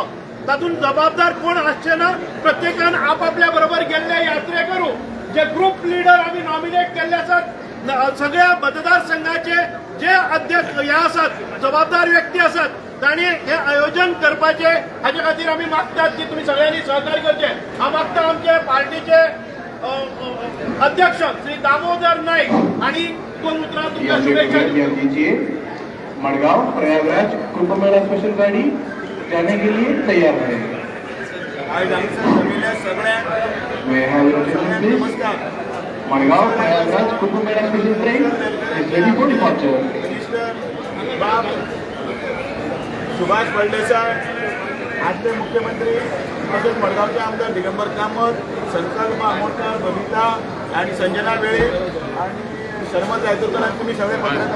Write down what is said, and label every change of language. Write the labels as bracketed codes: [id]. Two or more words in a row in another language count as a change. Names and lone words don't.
[kok] तातून जबाबदार कोण आसचे ना. प्रत्येकान आपापल्या बरोबर गेल्ले यात्रेकरू जे ग्रुप लिडर आम्ही नॉमिनेट केल्ले आसात, सगळ्या मतदारसंघाचे जे अध्यक्ष हे आसात, जबाबदार व्यक्ती आसात, तांणी हे आयोजन करपाचे. हाचे खातीर आमी मागतात की तुम्ही सगळ्यांनी सहकार्य करचे. हांव मागता आमचे पार्टीचे अध्यक्ष श्री दामोदर नाईक आणि 2 उतरां तुमकां शुभेच्छा [hi] दीजिए. मडगांव प्रयागराज कुंभ मेला स्पेशल गाड़ी जाने के लिए तैयार है. [kok] आज आमच्या जमिल्ल्या सगळ्यांक नमस्कार. [en] Madgaon Prayagraj Kumbh Mela special train is ready for departure. [kok] मिनिस्टर बाब सुभाष फळदेसाय, आदले मुख्यमंत्री तसेच मडगावचे आमदार दिगंबर कामत, संकल्प आमोणकर, बबिता आणि संजना वेळे आणि शर्मा जायतोकर तुम्ही सगळे पत्रकार.